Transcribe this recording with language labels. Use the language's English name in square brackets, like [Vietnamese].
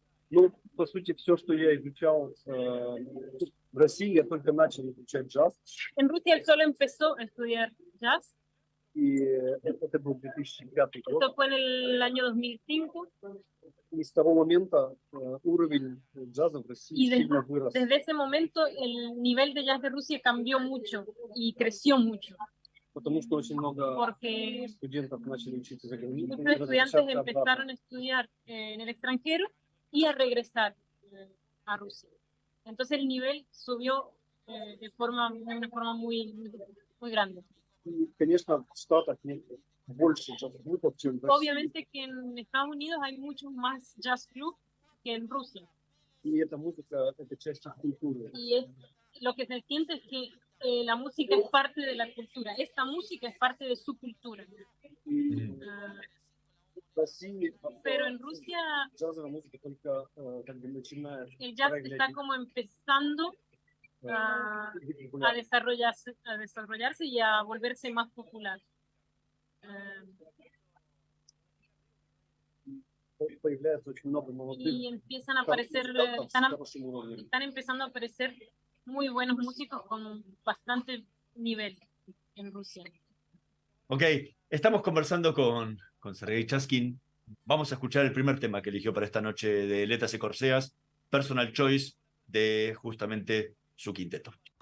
[Russian] Ну, по сути, все, что я изучал в России, я только начал изучать джаз. [Spanish] En Rusia él solo empezó a estudiar jazz. [Russian] И это был 2005 год. [Spanish] Esto fue en el año 2005. [Russian] И с того момента уровень джаза в России [Spanish] Y [Russian] сильно вырос. [Spanish] desde ese momento el nivel de jazz de Rusia cambió mucho y creció mucho. [Russian] Потому что очень много [Spanish] Porque [Russian] студентов начали учиться за границей. [Spanish] muchos estudiantes empezaron a estudiar en el extranjero y a regresar a Rusia. Entonces el nivel subió de una forma muy grande. [Russian] И, конечно, в Штатах больше джаз-клубов, чем в России. [Spanish] Obviamente que en Estados Unidos hay muchos más jazz club que en Rusia. [Russian] И эта музыка — это часть их культуры. [Spanish] Y es, lo que se siente es que la música es parte de la cultura. Esta música es parte de su cultura. [Russian] И в России [Spanish] Pero en Rusia [Russian] джазовая музыка только как бы начинает [Spanish] el jazz está como empezando a desarrollarse y a volverse más popular. [Russian] Появляется очень много молодых [Spanish] Y empiezan a aparecer, [Russian] музыкантов с хорошим уровнем. [Spanish] están empezando a aparecer muy buenos músicos con bastante nivel en Rusia. Ok, estamos conversando con Sergei Chaskin. Vamos a escuchar el primer tema que eligió para esta noche de Letras y Corcheas, Personal Choice, de justamente su quinteto.